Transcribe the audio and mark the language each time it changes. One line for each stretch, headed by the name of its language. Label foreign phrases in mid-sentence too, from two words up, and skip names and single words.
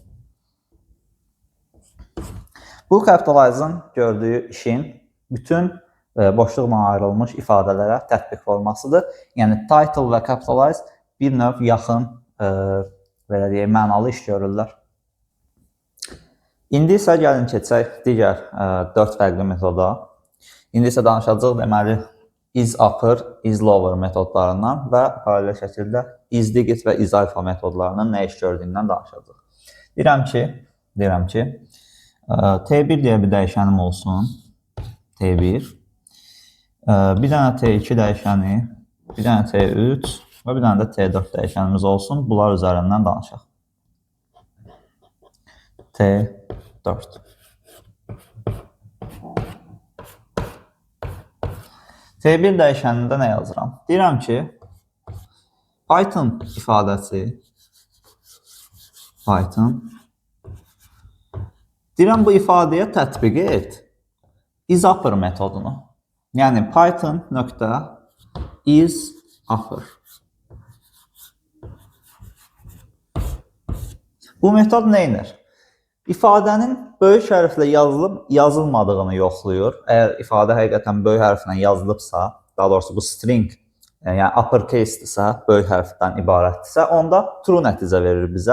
Azerbaijani: Bu capitalize'ın gördüyü işin bütün boşluqla ayrılmış ifadələrə tətbiq formasıdır. Yəni title və capitalize bir növ yaxın belə deyək, mənalı iş görürlər. İndi isə gəlin keçək digər 4 fərqli metoda. İndi isə danışacağıq deməli
English: is upper, is lower
Azerbaijani: metodlarından və paralel şəkildə
English: is digit
Azerbaijani: və
English: is alpha
Azerbaijani: metodlarının nə iş gördüyündən danışacağıq. Deyirəm ki, T1 deyə bir dəyişənim olsun. T1. Bir dənə T2 dəyişəni, bir dənə T3 və bir dənə də T4 dəyişənimiz olsun. Bunlar üzərindən danışaq. T4. T1 dəyişənində nə yazıram? Deyirəm ki, Python ifadəsi, deyirəm bu ifadəyə tətbiq et
English: is upper
Azerbaijani: metodunu. Yəni Python.isUpper. Bu metod nə edir? İfadənin böyük hərflə yazılıb yazılmadığını yoxlayır. Əgər ifadə həqiqətən böyük hərflə yazılıbsa, daha doğrusu bu string, yəni uppercase-dirsə, böyük hərfdən ibarətdirsə, onda true nəticə verir bizə.